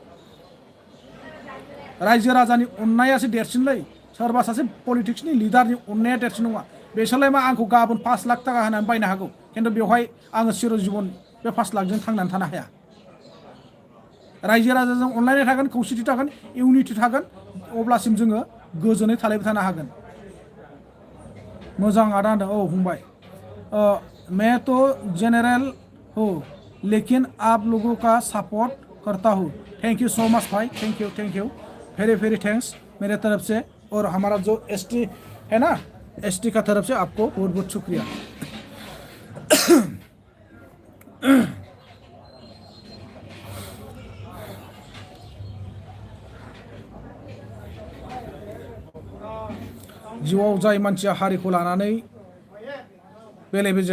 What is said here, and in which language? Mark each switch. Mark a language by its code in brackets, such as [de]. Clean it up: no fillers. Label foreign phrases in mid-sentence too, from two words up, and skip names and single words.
[brx] रायजो राजानि अननायासो देरसिनलै सोरबा सासे पलिटिक्सनि लिडारनि अननाया देरसिन नङा बेसोरलाय मा आंखौ गाबोन 5 लाख थाखा होनानै बायनो हागौ खिन्थु बेवहाय आङो चिर जीवन बे 5 लाखजों थांनानै थानो हाया रायजो राजाजों अनलायनाय थागोन खौसेथि थागोन इउनिटि थागोन अब्लासिम जोङो गोजोनै थालायबाय थानो हागोन मोजां आदा होनदों औ फंबाय [hi] मैं तो जनरल हूँ लेकिन आप लोगों का सपोर्ट करता हूँ [en] thank you so much [hi] भाई [en] thank you very very thanks [hi] मेरे तरफ से और हमारा जो एसटी है ना एसटी का तरफ से आपको बहुत बहुत शुक्रिया [brx] जिउआव जाय मानसिया हारिखौ लानानै बेले बेजे